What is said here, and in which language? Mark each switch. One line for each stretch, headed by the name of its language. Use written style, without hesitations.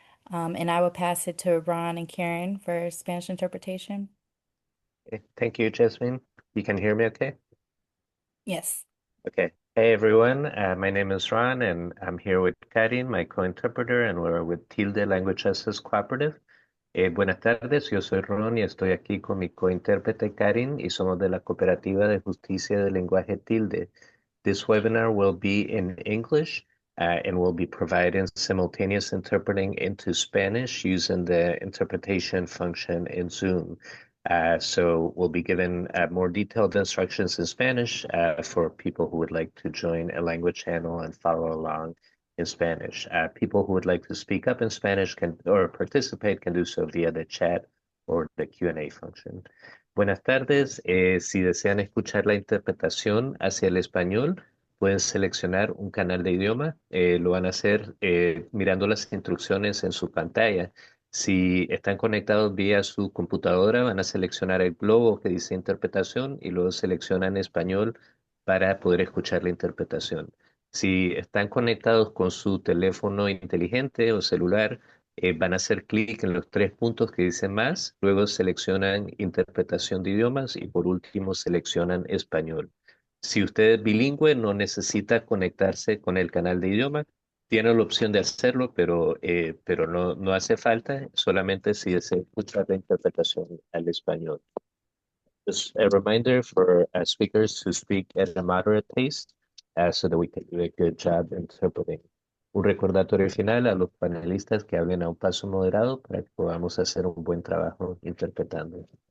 English: And I will pass it to Ron and Karen for Spanish interpretation. Okay, thank you, Jasmine. You can hear me okay? Yes. Okay. Hey, everyone. My name is Ron, and I'm here with Karin, my co-interpreter, and we're with Tilde Language Access Cooperative.
Spanish: Buenas tardes, yo soy Ron y estoy aquí con mi co-intérprete Karin y somos de la Cooperativa de Justicia del Lenguaje Tilde.
English: This webinar will be in English and we'll be providing simultaneous interpreting into Spanish using the interpretation function in Zoom. So we'll be given more detailed instructions in Spanish for people who would like to join a language channel and follow along in Spanish. People who would like to speak up in Spanish can or participate can do so via the chat or the Q&A function.
Spanish: Buenas tardes. Si desean escuchar la interpretación hacia el español, pueden seleccionar un canal de idioma. Lo van a hacer mirando las instrucciones en su pantalla. Si están conectados vía su computadora, van a seleccionar el globo que dice interpretación y luego seleccionan español para poder escuchar la interpretación. Si están conectados con su teléfono inteligente o celular, van a hacer clic en los tres puntos que dicen más, luego seleccionan interpretación de idiomas y por último seleccionan español. Si usted es bilingüe, no necesita conectarse con el canal de idioma. Tiene la opción de hacerlo, pero no hace falta, solamente si desea escuchar la interpretación al español.
English: Just a reminder for speakers to speak at a moderate pace so that we can do a good job interpreting.
Spanish: Un recordatorio final a los panelistas que hablen a un paso moderado para que podamos hacer un buen trabajo interpretando.